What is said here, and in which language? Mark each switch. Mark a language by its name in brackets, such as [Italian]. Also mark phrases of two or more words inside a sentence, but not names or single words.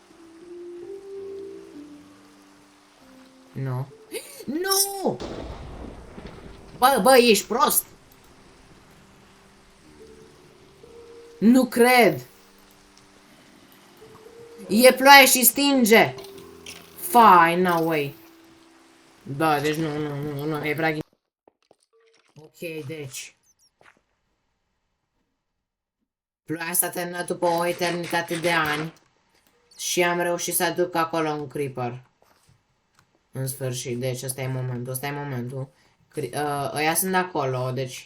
[Romanian] Nu. Nu! Bă, ești prost! Nu cred! E ploaie și stinge! Fai, [English] no way. Da, [Romanian] deci nu, e prea. Ok, deci. Ploaia s-a terminat după o eternitate de ani. Și am reușit să aduc acolo un creeper. În sfârșit, deci ăsta e momentul, ăia sunt acolo, deci.